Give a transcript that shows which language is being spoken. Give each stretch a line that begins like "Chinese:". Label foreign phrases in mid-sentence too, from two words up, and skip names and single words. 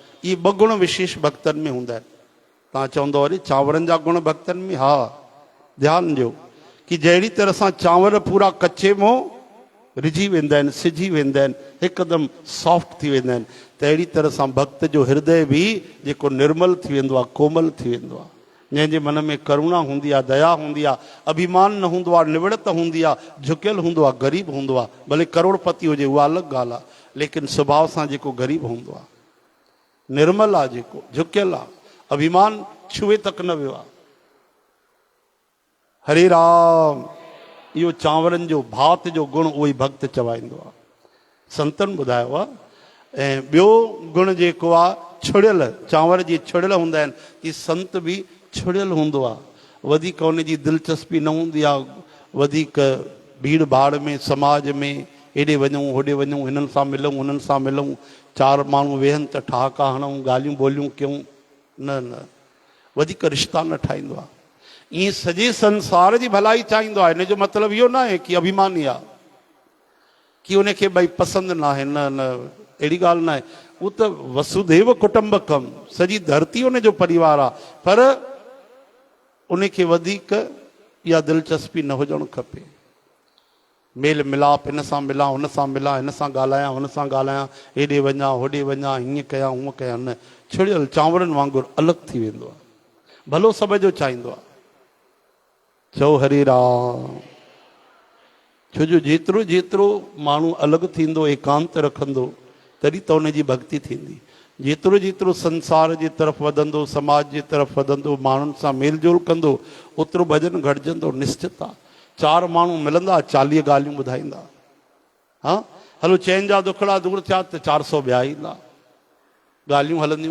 Sindhi: इहे ॿ गुण विशेष भक्तनि में हूंदा आहिनि। तव्हां चवंदव वरी चांवरनि जा गुण भक्तनि में? हा, ध्यानु ॾियो कि जहिड़ी तरह सां चांवर पूरा कचे मों रिझी वेंदा आहिनि, सिजी वेंदा आहिनि, हिकदमि सॉफ्ट थी वेंदा आहिनि, त अहिड़ी तरह सां भक्त जो हृदय बि जेको निर्मल थी वेंदो आहे, कोमल थी वेंदो आहे। जंहिंजे मन में करुणा हूंदी आहे, दया हूंदी आहे, अभिमान न हूंदो आहे, निवड़त हूंदी आहे, झुकियल हूंदो आहे, ग़रीब हूंदो आहे। भले करोड़पति हुजे उहा अलॻि ॻाल्हि आहे, लेकिन स्वभाव सां जेको ग़रीब हूंदो आहे, निर्मल आहे, जेको झुकियल आहे, अभिमान छुए तक न वियो आहे। हरे राम। इहो चांवरनि जो भात जो गुण उहो ई भक्त चवाईंदो आहे। संतनि ॿुधायो आहे ऐं ॿियो गुण जेको आहे छुड़ियल, चांवर जी छुड़ियल हूंदा आहिनि, की संत बि छुड़ियल हूंदो आहे, वधीक उन जी दिलचस्पी न हूंदी आहे, वधीक भीड़ भाड़ में समाज में हेॾे वञूं होॾे वञूं, हिननि सां मिलूं हुननि सां मिलूं, चारि माण्हू वेहनि त ठहाका हणूं, ॻाल्हियूं ॿोलियूं कयूं, न न, वधीक रिश्ता न ठाहींदो आहे। ईअं सॼे संसार जी भलाई चाहींदो आहे। हिन जो मतिलबु इहो न आहे की अभिमानी आहे, की उनखे भई पसंदि न आहे, न न, अहिड़ी ॻाल्हि न आहे। उहो त
Sanskrit: वसुदेव कुटुंबकम,
Sindhi: सॼी धरती उनजो परिवार आहे, पर उनखे वधीक इहा दिलचस्पी न हुजणु खपे। मेल मिलाप, हिन सां मिलां हुन सां मिलां, हिन सां ॻाल्हायां हुन सां ॻाल्हायां, हेॾे वञा होॾे वञा, हीअं कयां हूअं कयां, न, छुड़ियल चांवरनि वांगुरु अलॻि थी वेंदो आहे, भलो सभ जो चाहींदो आहे। चओ हरे राम। छो जो जेतिरो जेतिरो माण्हू अलॻि थींदो, एकांत रखंदो, तॾहिं त उनजी भक्ति थींदी। जेतिरो जेतिरो संसार जे तरफ़ वधंदो, समाज जे तरफ़ वधंदो, माण्हुनि सां मेल जोल कंदो, ओतिरो भॼन घटिजंदो, निश्चित आहे। चारि माण्हू मिलंदा, 40 ॻाल्हियूं ॿुधाईंदा। हा, हलो चइनि जा दुखड़ा दूर थिया त 400 ॿिया ईंदा, ॻाल्हियूं हलंदियूं।